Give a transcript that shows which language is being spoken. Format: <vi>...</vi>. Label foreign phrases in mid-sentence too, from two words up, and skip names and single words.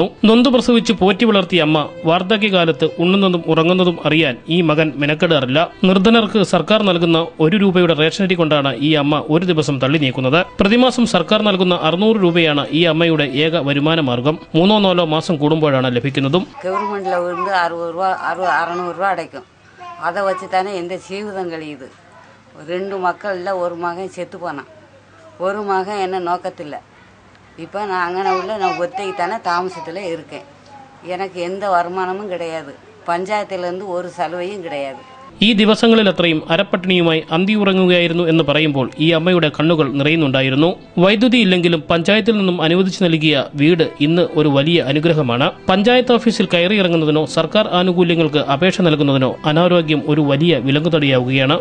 <ml>നൊന്തു പ്രസവിച്ച് പോറ്റി വളർത്തിയ അമ്മ വാർദ്ധക്യകാലത്ത് ഉണ്ണുന്നതും ഉറങ്ങുന്നതും അറിയാൻ ഈ മകൻ മെനക്കെടാറില്ല. നിർധനർക്ക് സർക്കാർ നൽകുന്ന 1 രൂപയുടെ റേഷനരി കൊണ്ടാണ് ഈ അമ്മ ഒരു ദിവസം തള്ളി നീക്കുന്നത്. പ്രതിമാസം സർക്കാർ നൽകുന്ന 600 രൂപയാണ് ഈ അമ്മയുടെ ഏക വരുമാന മാർഗം. 3-4 മാസം കൂടുമ്പോഴാണ് ലഭിക്കുന്നതും. ഗവൺമെന്റിൽ 60 രൂപ 600 രൂപ അടയ്ക്കും.</ml> <ta>அதை வச்சு தானே எந்த ஜீவிதம் கழியுது. 2 மக்களில் ஒரு மகன் செத்து போனான். ஒரு மகன் என்ன நோக்கத்தில். இப்போ நான் அங்கே உள்ள நான் ஒத்தைக்கு தானே தாமசத்தில் இருக்கேன். எனக்கு எந்த வருமானமும் கிடையாது.</ta> <ml>പഞ്ചായത്തിലെന്ത് ഒരു സലവയും കിടയാതെ. ഈ ദിവസങ്ങളിൽ അത്രയും അരപ്പട്ടിണിയുമായി അന്തിയുറങ്ങുകയായിരുന്നു എന്ന് പറയുമ്പോൾ ഈ അമ്മയുടെ കണ്ണുകൾ നിറയുന്നുണ്ടായിരുന്നു. വൈദ്യുതി ഇല്ലെങ്കിലും പഞ്ചായത്തിൽ നിന്നും അനുവദിച്ചു നൽകിയ വീട് ഇന്ന് ഒരു വലിയ അനുഗ്രഹമാണ്. പഞ്ചായത്ത് ഓഫീസിൽ കയറിയിറങ്ങുന്നതിനോ സർക്കാർ ആനുകൂല്യങ്ങൾക്ക് അപേക്ഷ നൽകുന്നതിനോ അനാരോഗ്യം ഒരു വലിയ വിലങ്ങുതടിയാവുകയാണ്.</ml>